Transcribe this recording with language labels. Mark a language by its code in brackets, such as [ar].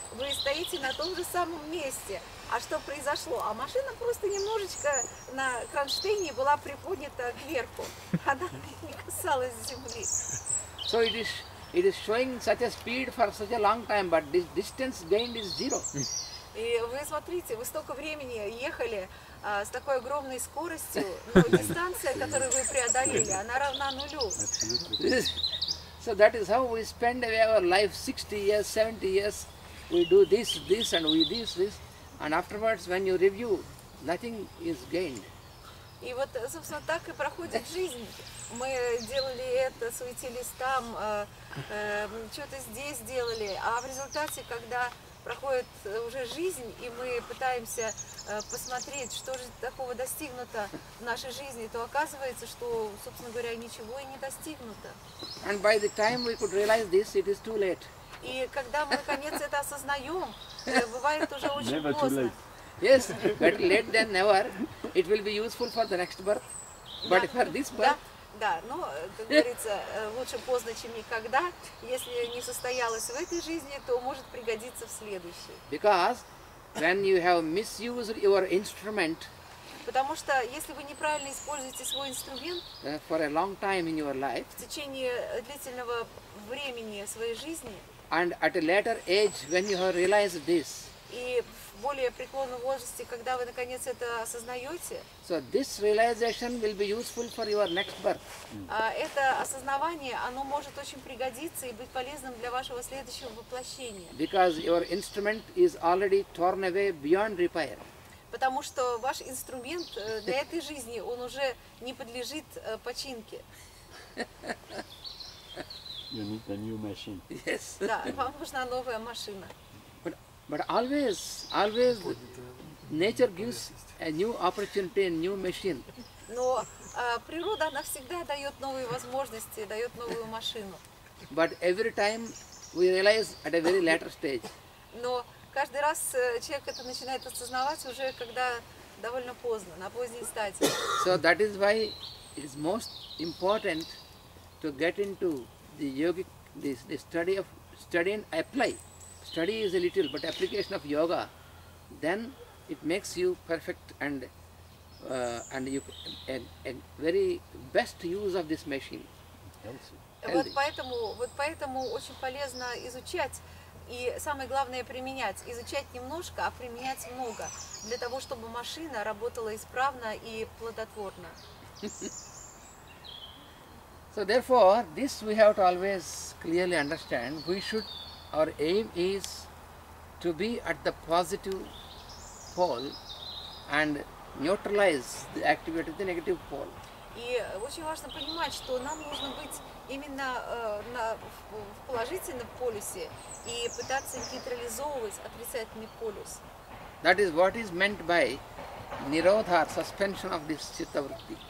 [ru] Вы стоите на том же самом месте. А что произошло? А машина просто немножечко на кронштейне была приподнята кверху. Она не касалась земли. [en] So it is showing such a speed for such a long time, but this distance gained is zero. [ru] И вы смотрите, вы столько времени ехали с такой огромной скоростью, но дистанция, которую вы преодолели, она равна нулю. [en] So that is how we spend away our life, 60 years, 70 years. We do this, and we this, and afterwards when you review, nothing is gained. [ru] И вот, собственно, так и проходит жизнь. Мы делали это, суетились там, что-то здесь делали, а в результате, когда проходит уже жизнь, и мы пытаемся посмотреть, что же такого достигнуто в нашей жизни, то оказывается, что, собственно говоря, ничего и не достигнуто. [en] And by the time we could realize this, it is too late. [ru] И когда мы наконец это осознаем, бывает уже очень [en] Never too [ru] поздно. [en] late. Yes, better late than never. It will be useful for the next birth. But for this birth, [ru] Да, но, как говорится, лучше поздно, чем никогда. Если не состоялось в этой жизни, то может пригодиться в следующей. [en] because when you have misused your instrument [ru] Потому что если вы неправильно используете свой инструмент [en] for a long time in your life, [ru] в течение длительного времени своей жизни, [en] and at a later age when you have realized this, [ru] и в более преклонном возрасте, когда вы наконец это осознаете, [en] so this realization will be useful for your next birth. [ru] это осознавание, оно может очень пригодиться и быть полезным для вашего следующего воплощения. [en] Because your instrument is already torn away beyond repair. [ru] Потому что ваш инструмент для этой жизни, он уже не подлежит починке. [en] You need a new machine. Yes. [ru] Да, вам нужна новая машина. [en] But always nature gives a new opportunity, a new machine. [ru] Но природа, она всегда дает новые возможности, дает новую машину. [en] But every time we realize at a very later stage. [ru] Но каждый раз человек это начинает осознавать уже когда довольно поздно, на поздней стадии. [en] So that is why it is most important to get into the yogic, the study and apply. Study is a little, but application of yoga, then it makes you perfect and you a very best use of this machine. [ru] Вот поэтому очень полезно изучать и самое главное применять. Изучать немножко, а применять много, для того, чтобы машина работала исправно и плодотворно. [en] So therefore, this we have to always clearly understand. Our aim is to be at the positive pole and neutralize the activity of the negative pole. [ru] И очень важно понимать, что нам нужно быть именно в положительном полюсе и пытаться нейтрализовывать отрицательный полюс. [en] That is what is meant by nirodha, suspension of this chitta vritti.